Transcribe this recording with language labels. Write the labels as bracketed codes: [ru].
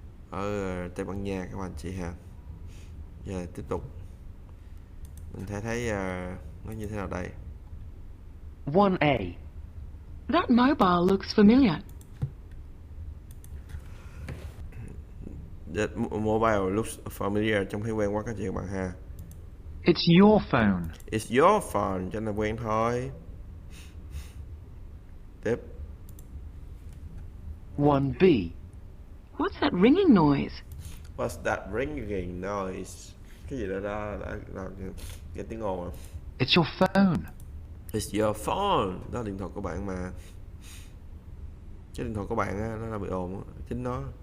[vi] Ở Tây Ban Nha các bạn chị ha. Giờ tiếp tục. Mình thấy nó như thế nào đây? 1A. [en] That mobile looks familiar. That mobile looks familiar, [vi] trông thấy quen quá các chị các bạn ha. [en] It's your phone. It's your phone, [vi] cho nên quen thôi. Tiếp. 1B. [en] What's that ringing noise? What's that ringing noise? [vi] Cái gì đó là nghe tiếng ồn à? [en] It's your phone. It's your phone. [vi] Đó là điện thoại của bạn mà. Cái điện thoại của bạn á, nó là bị ồn á, chính nó.